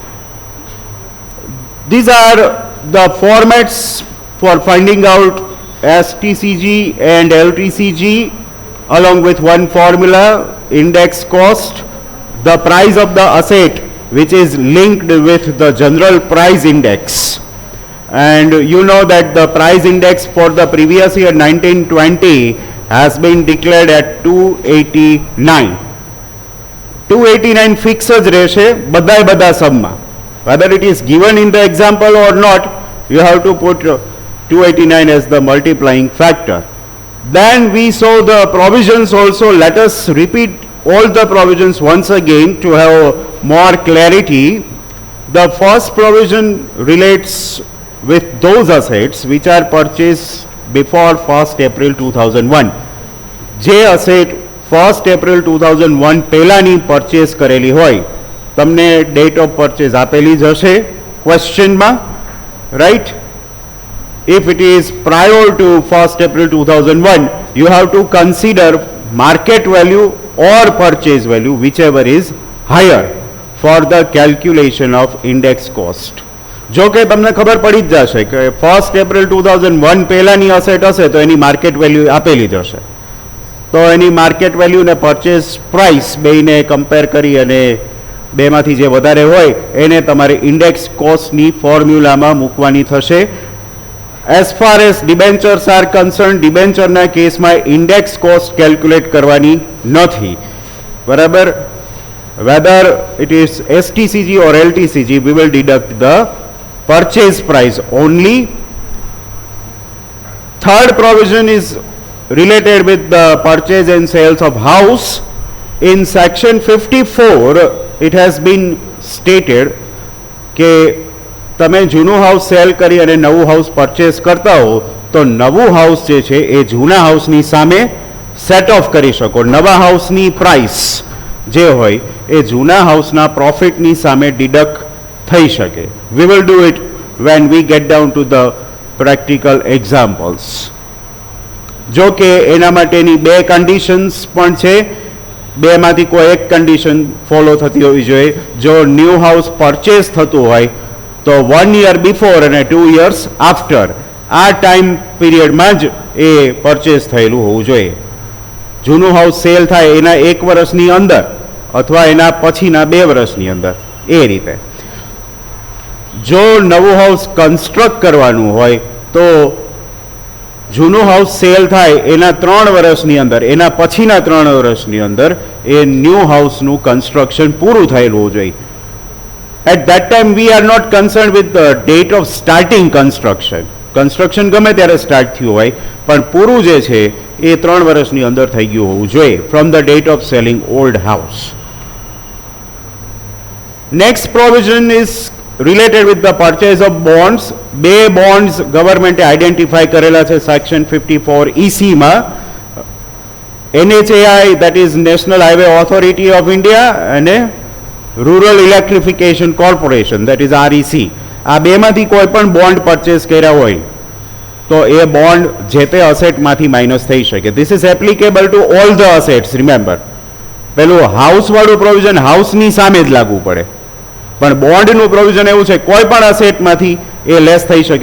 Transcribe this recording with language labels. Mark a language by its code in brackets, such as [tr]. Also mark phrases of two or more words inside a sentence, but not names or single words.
[en] These are the formats for finding out STCG and LTCG, along with one formula: index cost, the price of the asset which is linked with the general price index. And you know that the price index for the previous year 1920 has been declared at 289. [gu] 289 fixed જ રહેશે બધા સબમાં. [en] Whether it is given in the example or not, you have to put 289 as the multiplying factor. Then we saw the provisions also. Let us repeat all the provisions once again to have more clarity. The first provision relates with those assets which are purchased before 1st April 2001. [gu] જે asset 1st April 2001 પહેલાની purchase કરેલી હોય, તમને [en] date of purchase [gu] આપેલી જ હશે questionમાં, [en] right? If it is prior to 1st April 2001, you have to consider market value or purchase value, whichever is higher, for the calculation of index cost. [gu] જો કે તમને ખબર પડી જ જશે કે 1st April 2001 પહેલાની અસેટ હશે તો એની [en] market value [gu] આપેલી જ હશે. તો એની [en] market value [gu] ને [en] purchase price [gu] બેયને કમ્પેર કરી અને બેમાંથી જે વધારે હોય એને તમારે [en] index cost [gu] ફોર્મ્યુલામાં મૂકવાની થશે. [en] As far as debentures are concerned, [gu] debentરના કેસમાં [en] index cost calculate [gu] કરવાની નથી, બરાબર? [en] Whether it is STCG or LTCG, we will deduct the purchase price only. Third provision is related with the purchase and sales of house. In section 54, it has been stated [gu] કે તમે જૂનું [en] house sell [gu] કરી અને નવું [en] house purchase [gu] કરતા હો તો નવું હાઉસ જે છે એ જૂના હાઉસની સામે [en] set off [gu] કરી શકો. નવા હાઉસની પ્રાઇસ જે હોય એ જૂના હાઉસના પ્રોફિટની સામે ડિડક્ટ થઈ શકે. [en] We will do it when we get down to the practical examples. [gu] જો કે એના માટેની બે કન્ડિશન્સ પણ છે. બેમાંથી કોઈ એક [en] condition follow [gu] થતી હોવી જોઈએ. જો [en] new house purchase [gu] થતું હોય તો 1 [en] year before [gu] અને 2 [en] years after, [gu] આ [en] time period [gu] જ એ પરચેસ થયેલું હોવું જોઈએ. જૂનું [en] house sell [gu] થાય એના 1 વર્ષની અંદર અથવા એના પછીના 2 વર્ષની અંદર, એ રીતે. જો નવું [en] house construct [gu] કરવાનું હોય તો જૂનું [en] house sell [gu] થાય એના 3 વર્ષની અંદર, એના પછીના 3 વર્ષની અંદર એ [en] new house construction [gu] પૂરું થયેલું હોવું જોઈએ. [en] At that time we are not concerned with the date of starting construction. [gu] કન્સ્ટ્રક્શન ગમે ત્યારે સ્ટાર્ટ થયું હોય પણ પૂરું જે છે એ 3 વર્ષની અંદર થઈ ગયું હોવું જોઈએ [en] from the date of selling old house. next provision is related with the purchase of bonds. [gu] 2 [en] bonds government [gu] આઈડેન્ટિફાઈ કરેલા છે સેક્શન 54 EC માં. NHAI, [en] that is National Highway Authority of India, [gu] અને રૂરલ ઇલેક્ટ્રિફિકેશન કોર્પોરેશન, [en] that is REC. [gu] આ બેમાંથી કોઈ પણ [en] bond purchase [gu] કર્યા હોય તો એ બોન્ડ જે તે અસેટમાંથી માઇનસ થઈ શકે. [en] this is applicable to all the assets. [gu] રિમેમ્બર, પેલું હાઉસવાળું [en] provision house [gu] સામે જ લાગુ પડે, પણ બોન્ડનું પ્રોવિઝન એવું છે કોઈ પણ અસેટમાંથી એ લેસ થઈ શકે.